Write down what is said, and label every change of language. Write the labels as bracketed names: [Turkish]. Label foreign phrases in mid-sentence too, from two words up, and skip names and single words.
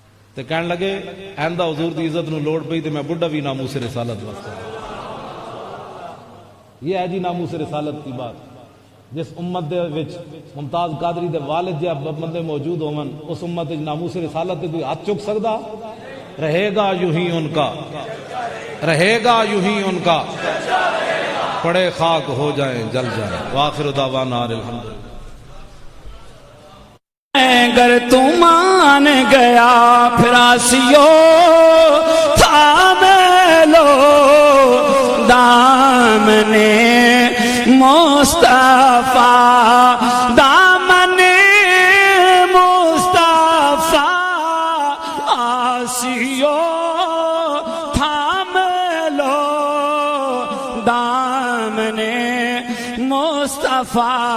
[Punjabi] تے کہن لگے آئندہ حضور دی عزت نو لوڑ پئی تے میں بڈھا بھی ناموس رسالت واسطے. [Urdu] یہ ہے جی ناموس رسالت کی بات. [Punjabi] جس امت دے وچ ممتاز قادری دے والد جے بندے موجود ہون اس امت وچ ناموس رسالت تے کوئی ہاتھ چک سکدا؟ [Urdu] رہے گا یوں ہی ان کا، رہے گا یوں ہی ان کا، پڑے خاک ہو جائیں جل جائیں. [Arabic] وآخر دعوانا الحمدللہ. [Urdu] اگر تو مان گیا پھر آسیو تھام لو دامن مصطفیٰ، دامن مصطفیٰ آسیو تھام لو دامن مصطفیٰ.